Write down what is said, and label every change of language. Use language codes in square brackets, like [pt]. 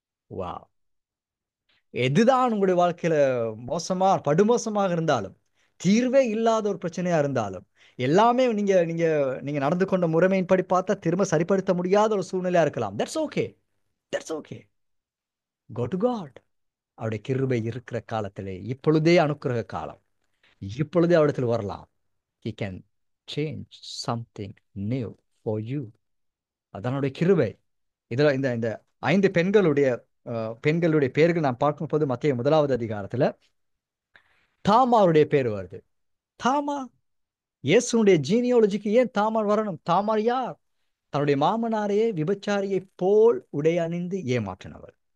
[ta] வா, எதுதான் உங்களுடைய வாழ்க்கையில படுமோசமாக இருந்தாலும், தீர்வே இல்லாத ஒரு பிரச்சனையா இருந்தாலும், எல்லாமே நீங்க நீங்க நீங்க நடந்து கொண்ட முறைமையின்படி பார்த்தா திரும்ப சரிப்படுத்த முடியாத ஒரு சூழ்நிலையா இருக்கலாம். [en] That's okay, that's okay. Go to God. [ta] அவருடைய கிருபை இருக்கிற காலத்திலே இப்பொழுதே அனுக்கிரக காலம், இப்பொழுதே அவரிடத்தில் வரலாம். [en] He can change something new for you. [ta] அதனுடைய கிருபை. இதுல இந்த இந்த 5 பெண்களுடைய பேர்கள் நாம் பார்க்கும்போது மத்தேயு 1வது அதிகாரத்துல தாமாருடைய பேர் வருது. தாமார், இயேசுனுடைய ஜீனியாலஜிக்கு ஏன் தாமார் வரணும்? தாமார் யார்? தன்னுடைய மாமனாரையே விபச்சாரியை போல் உடை அணிந்து ஏமாற்றினவர்.